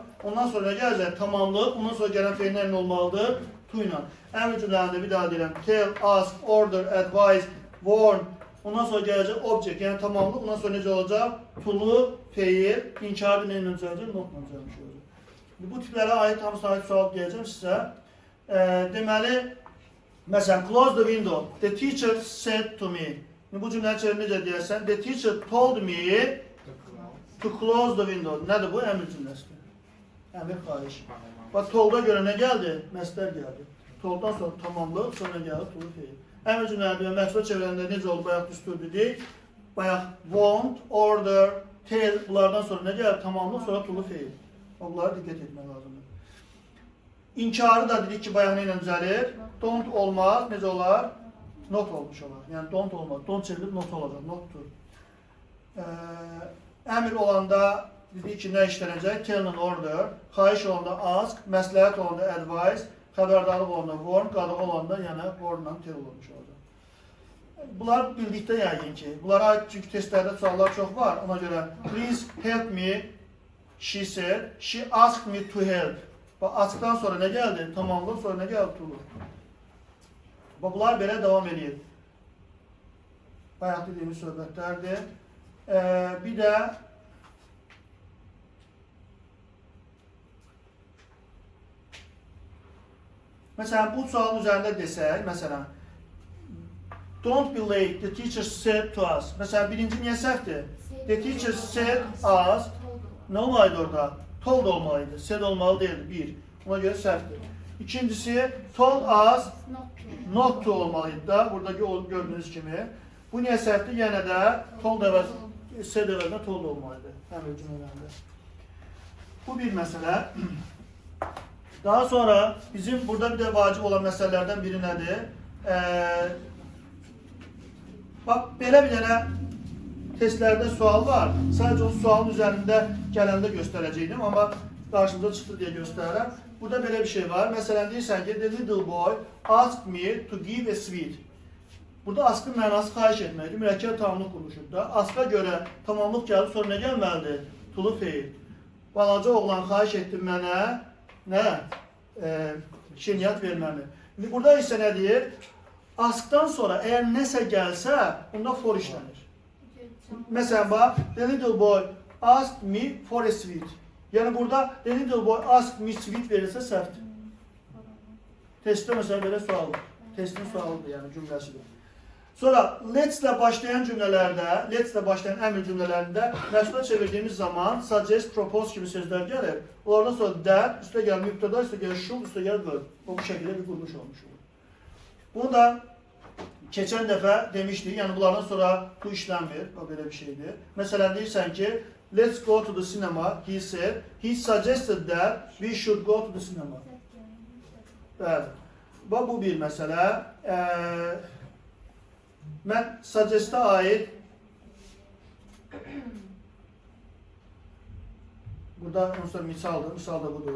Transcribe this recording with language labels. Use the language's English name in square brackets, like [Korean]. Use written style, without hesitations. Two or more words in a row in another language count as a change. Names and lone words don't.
[Azerbaijani] Ondan sonra gələcək tamamlıq, ondan sonra gələn feillər nə olmalıdır? To ilə. Əmr cümlələrində bir daha deyirəm. [English] Tell, ask, order, advise, warn. [Azerbaijani] Ondan sonra gələcək object, yəni tamamlıq. Ondan sonra necə olacaq? To-lu feil, inkarı nə ilə düzələcək? Notla düzəlmiş olacaq. Bu tiplərə aid hamısına aid sual deyəcəm sizə. Deməli, məsələn, [English] close the window. The teacher said to me. [Azerbaijani] Bu cümləni çevirir necə deyərsən? [English] The teacher told me to close the window. [Azerbaijani] Nədir bu? Əmr cümləsidir. Əmr xahiş. Bax, told'a görə nə gəldi? Məsdər gəldi. Told'dan sonra tamamlıq, sonra gəldi to-lu feil. Əmr cümlələri məqsəd çevirəndə necə oldu? Bayaq düstur dedik. Bayaq [English] want, order, tell, [Azerbaijani] bunlardan sonra nə gəldi? Tamamlıq, sonra to-lu feil. Bunlara diqqət etmək lazımdır. İnkarı da dedik ki, bayaq nə ilə düzəlir? Don't olmaz, necə olar? Not olmuş olar. Yəni don't olmaz. Don't çevrilib not olacaq. Notdur. Əmr olanda dedik ki, nə işlənəcək? [English] Tell and order. [Azerbaijani] Xahiş olanda ask. Məsləhət olanda advise. Xəbərdarlıq olanda warn. Qadağan olanda yəni warn-la tell olmuş olacaq. Bunlar bildikdə yəqin ki. Bunlara aid çünki testlərdə suallar çox var. Ona görə [English] please help me, she said. She asked me to help. [Azerbaijani] Bax, askdan sonra nə gəldi? Tamamlıq, sonra nə gəldi? To. Bunlar belə davam edir. Bayaq dediyimiz söhbətlərdir. Bir də məsələn, bu sualın üzərində desək, məsələn, [English] don't be late, the teacher said to us. [Azerbaijani] Məsələn, birinci niyə səhvdir? [English] The teacher said us. [Azerbaijani] Nə olmalıydı orada? Told olmalıydı. Said olmalı deyildi. Bir. Ona görə səhvdir. İkincisi, [English] told us not to [Azerbaijani] olmalıydı da. Buradaki gördüğünüz kimi. Bu niyə səhvdir? Yenə də told əvəz, said əvəzində told olmalıydı. Əmr cümlələrində. Bu bir məsələ. Daha sonra bizim burada bir də vacib olan məsələlərdən biri nədir? Bax, belə bir dənə testlərdə sual var. Sadəcə o sualın üzərində gələndə göstərəcəkdim, amma qarşımıza çıxdı deyə göstərirəm. Burada belə bir şey var. Məsələn, deyirsən ki, [English] the little boy asked me to give a sweet. [Azerbaijani] Burada askın mənası xahiş etməkdir. Mürəkkəb tamamlıq quruluşudur da. Aska görə tamamlıq gəldi, sonra nə gəlməlidir? To-lu feil. Balaca oğlan xahiş etdi mənə, nə? Şirniyyat verməli. İndi burada isə nə deyir? Askdan sonra əgər nəsə gəlsə, onda for işlənir. Məsələn, bax, [English] the little boy asked me for a sweet. [Azerbaijani] Yəni burada [English] the little boy asked me [Azerbaijani] sweet verilsə səhvdir. Testdə məsələn belə sualdır. Testin sualıdır, yəni cümləsidir. Sonra let's ilə başlayan cümlələrdə, let's ilə başlayan əmr cümlələrində məsulə çevirdiyimiz zaman [English] suggest, propose [Azerbaijani] kimi sözlər gəlir. Onlardan sonra that, üstə gəlir mübtəda, üstə gəlir should, üstə gəlir verb. Bu şəkildə bir quruluş olmuş olur. Bunu da keçən dəfə demişdik, yəni bunlardan sonra bu işlənmir, o belə bir şeydir. Məsələn, deyirsən ki, [English] let's go to the cinema, he said, he suggested that we should go to the cinema. [Azerbaijani] Bəli. Bu bir məsələ. Mən suggest'a aid burada misaldır, misal da budur.